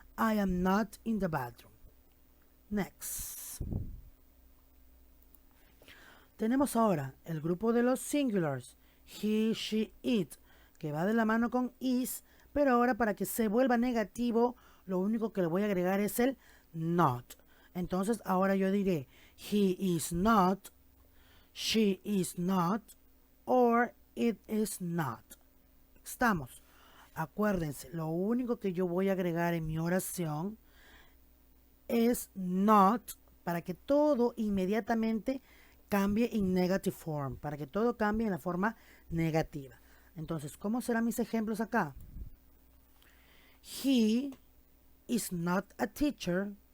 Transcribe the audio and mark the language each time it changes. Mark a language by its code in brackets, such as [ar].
[en] I am not in the bathroom. Next. [es] Tenemos ahora el grupo de los singulars. He, she, it, que va de la mano con is, pero ahora para que se vuelva negativo, lo único que le voy a agregar es el not. Entonces ahora yo diré, [en] he is not, she is not, or it is not. [es] Estamos. Acuérdense, lo único que yo voy a agregar en mi oración es not, para que todo inmediatamente cambie en negative form, para que todo cambie en la forma negativa. Entonces, ¿cómo serán mis ejemplos acá? [en] He is not a teacher.